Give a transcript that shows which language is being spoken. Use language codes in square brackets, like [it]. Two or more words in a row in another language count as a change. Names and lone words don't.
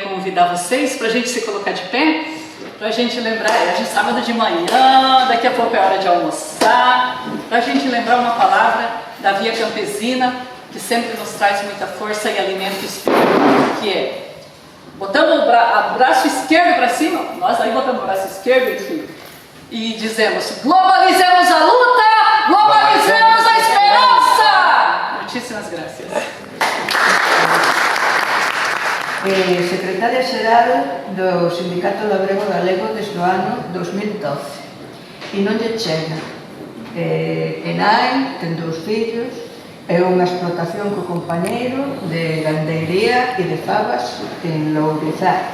[pt] convidar vocês para a gente se colocar de pé, para a gente lembrar, hoje é sábado de manhã, daqui a pouco é hora de almoçar, para a gente lembrar uma palavra da Via Campesina, que sempre nos traz muita força e alimento espiritual, que é, botamos o braço esquerdo para cima, nós aí botamos o braço esquerdo, enfim, e dizemos: globalizemos a luta, globalizemos a esperança! Muitíssimas graças. [gl] Secretaria-Xeral do Sindicato Labrego Galego desde o ano 2012 e non lle chega. É nai, ten 2 fillos, é unha explotación co compañeiro de gandeiría e de fabas en Lourizá.